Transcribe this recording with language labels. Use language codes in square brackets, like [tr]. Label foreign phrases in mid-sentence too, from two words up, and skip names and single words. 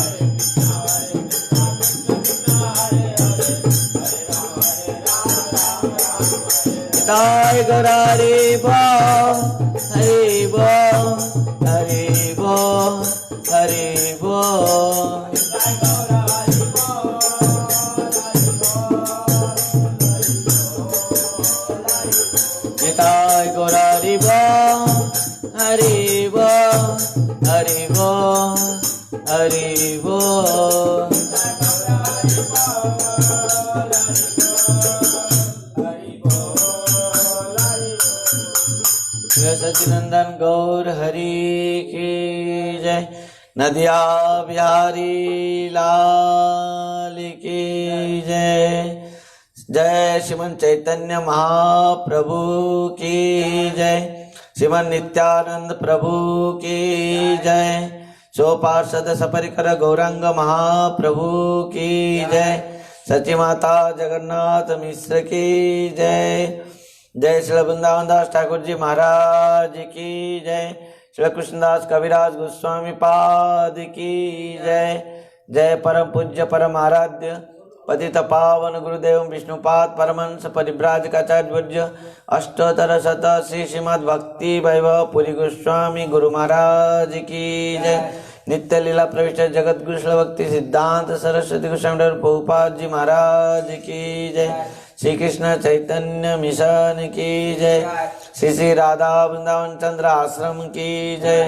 [hi] ताय गरारे बा हरे बो हरे बो हरे बो। निताय गौरारी बो हरि बो हरि बो हरि बो। सच्चिदानंद गौर हरि की जय। नदिया बिहारी लाल की जय। जय श्रीमन चैतन्य महाप्रभु की जय। श्रीमन नित्यानंद प्रभु की जय। सो पार्षद सपरिकर गौरांग महाप्रभु की जय। सची माता जगन्नाथ मिश्र की जय। जय श्री वृंदावन दास ठाकुर जी महाराज की जय। श्री कृष्णदास कविराज गोस्वामी पाद की जय। जय परम पूज्य परम आराध्य पतित पावन गुरुदेव विष्णुपाद परमहंस परिव्राजकाचार्य अष्टोत्तर शत श्री श्रीमद् भक्ति वैभव पुरी गोस्वामी गुरु महाराज की जय। नित्य लीला प्रविष्ट जगत गुरु भक्ति सिद्धांत सरस्वती गोस्वामी प्रभुपाद जी महाराज की जय। श्री कृष्ण चैतन्य मिशन की जय। श्री श्री राधा वृंदावन चंद्र आश्रम की जय।